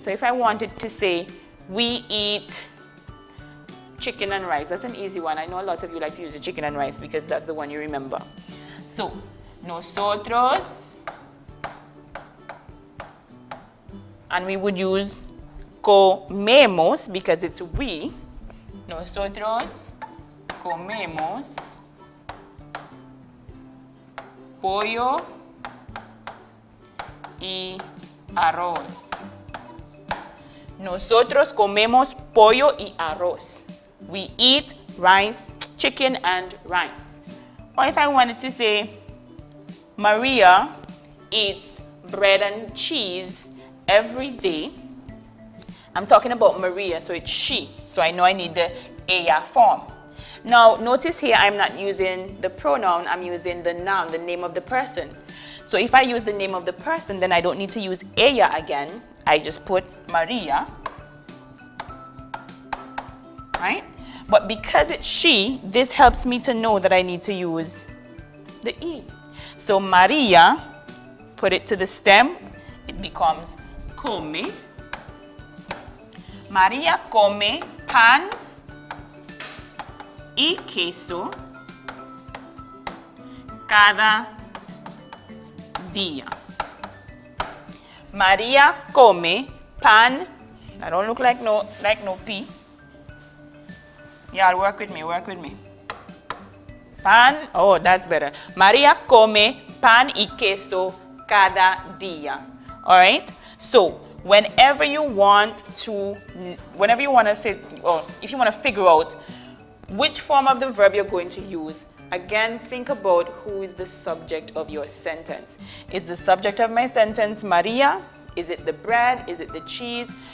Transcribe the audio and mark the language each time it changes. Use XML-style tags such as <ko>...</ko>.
<en>So if I wanted to say, we eat chicken and rice, that's an easy one. I know a lot of you like to use the chicken and rice because that's the one you remember. So, nosotros, and we would use comemos because it's we.</en> <es>Nosotros comemos pollo y arroz. Nosotros comemos pollo y arroz.</es> <en>We eat rice, chicken and rice. Or if I wanted to say, Maria eats bread and cheese every day. I'm talking about Maria, so it's she. So I know I need the ella form. Now, notice here I'm not using the pronoun, I'm using the noun, the name of the person. So if I use the name of the person, then I don't need to use ella again. I just put Maria, right? But because it's she, this helps me to know that I need to use the E. So Maria, put it to the stem, it becomes come.</en> <es>Maria come pan y queso cada día. Maria come pan.</es> <en>I don't look like no P. Y'all work with me. Pan, oh, that's better.</en> <es>Maria come pan y queso cada día.</es> <en>All right? So, whenever you want to say, or if you want to figure out which form of the verb you're going to use, again, think about who is the subject of your sentence. Is the subject of my sentence Maria? Is it the bread? Is it the cheese?</en>